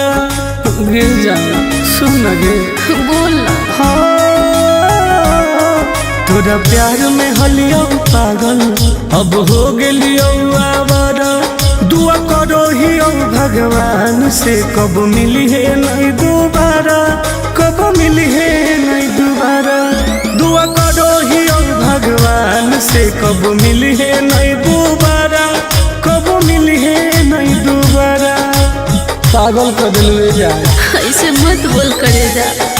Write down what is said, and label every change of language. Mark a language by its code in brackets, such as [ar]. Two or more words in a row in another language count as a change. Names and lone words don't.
[mai] गिर जा सुन ना गे। बोल ना। तोरा प्यार में हलियो पागल अब हो गेलियो आवारा दुआ करो ही भगवान से कब मिली है नहीं दोबारा कब मिली है नहीं दोबारा दुआ करो ही भगवान से कब मिली है नहीं दोबारा कब मिली है नहीं दोबारा। पागल कर दिलवे जा ऐसे मत बोल करे जा।